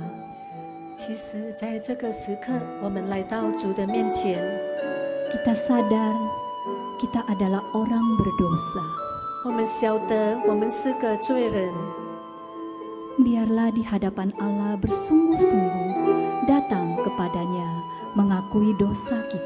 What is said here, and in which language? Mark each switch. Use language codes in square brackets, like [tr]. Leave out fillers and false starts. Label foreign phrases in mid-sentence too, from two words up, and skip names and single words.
[zh] 其实，在这个时刻，我们来到主的面前， [id] Kita sadar kita adalah orang berdosa. [zh] 我们晓得我们是个罪人。 [id] Biarlah di hadapan Allah bersungguh-sungguh datang kepadanya mengakui dosa kita.